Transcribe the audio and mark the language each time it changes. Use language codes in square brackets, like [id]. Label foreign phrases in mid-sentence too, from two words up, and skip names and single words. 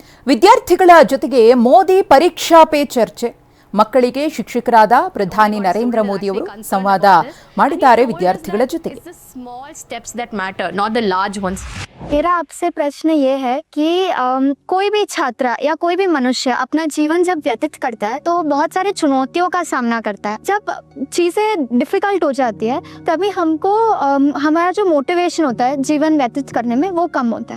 [kn] ವಿದ್ಯಾರ್ಥಿಗಳ ಜೊತೆಗೆ ಮೋದಿ ಪರೀಕ್ಷಾ ಪೇ ಚರ್ಚೆ. ಮಕ್ಕಳಿಗೆ ಶಿಕ್ಷಕರಾದ ಪ್ರಧಾನಿ ನರೇಂದ್ರ ಮೋದಿ ಅವರು ಸಂವಾದ ಮಾಡಿದ್ದಾರೆ ವಿದ್ಯಾರ್ಥಿಗಳ ಜೊತೆಗೆ. [hi] मेरा आपसे प्रश्न ये है कि कोई भी छात्र या कोई भी मनुष्य अपना जीवन जब व्यतीत करता है तो बहुत सारे चुनौतियों का सामना करता है. जब चीज़ें डिफिकल्ट हो जाती है तभी हमको हमारा जो मोटिवेशन होता है जीवन व्यतीत करने में वो कम होता है.